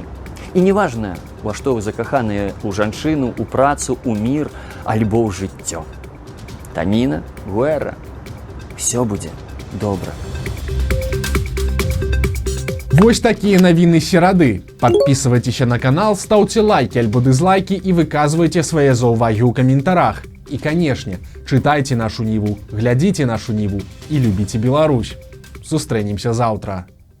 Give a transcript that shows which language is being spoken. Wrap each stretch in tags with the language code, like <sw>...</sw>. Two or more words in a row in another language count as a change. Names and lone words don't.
<be>І неважна, во што вы закаханыя, у жанчыну, у працу, у мір, альбо ў жыццё. Таніна, Гуэра. Всё будзе добра. Вось такія навіны серады.</be> <ru>Подписывайтеся на канал, ставьте лайки</ru> <be>альбо дизлайки и выказывайте свае заўвагі ў каментарах.</be> <ru>И, конечно, читайте нашу Ниву, глядите нашу Ниву и любите Беларусь.</ru> <be>Сустрэнемся завтра.</be>